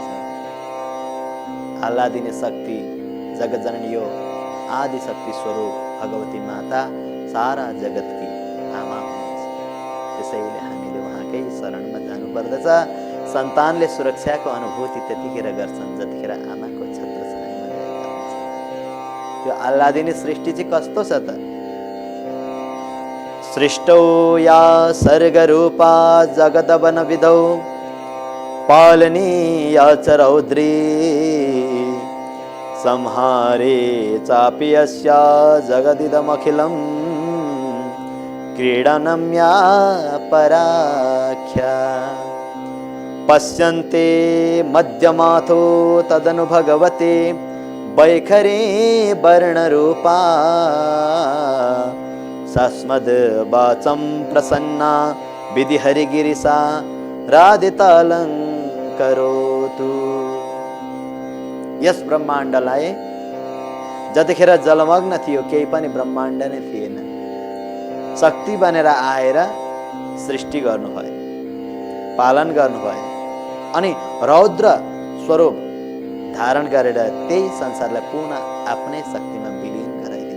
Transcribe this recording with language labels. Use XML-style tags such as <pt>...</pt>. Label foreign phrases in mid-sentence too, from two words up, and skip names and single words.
<ne>आह्लादिनी शक्ति जगतजननी यो आदि शक्ति स्वरूप भगवती माता सारा जगतकी आमा हुनुहुन्छ। त्यसैले हामीले उहाँकै शरणमा जानुपर्दछ। सन्तानले सुरक्षाको अनुभूति त्यतिखेर गर्छन् जतिखेर आमाको छत्रछायामा रहेका हुन्छन्। त्यो आह्लादिनी सृष्टि चाहिँ कस्तो छ त?</ne> <sa>सृष्टौ या सर्गरूपा जगदवन विदौ पालनीया च रौद्री संहारे चापि यस्या जगदिदमखिलं क्रीडनं या पराख्या पश्यन्ते मध्यमाथो तदनु भगवते वैखरी वर्णरूपा सस्मद् वाचं प्रसन्ना विधिहरिगिरिसा राधितालङ्करोतु।</sa> <ne>यस ब्रह्माण्डलाई जतिखेर जलमग्न थियो, केही पनि ब्रह्माण्ड नै थिएन, शक्ति बनेर आएर सृष्टि गर्नुभयो, पालन गर्नुभयो अनि रौद्र स्वरूप धारण गरेर त्यही संसारलाई पुनः आफ्नै शक्तिमा विलीन गराइदिनु।</ne>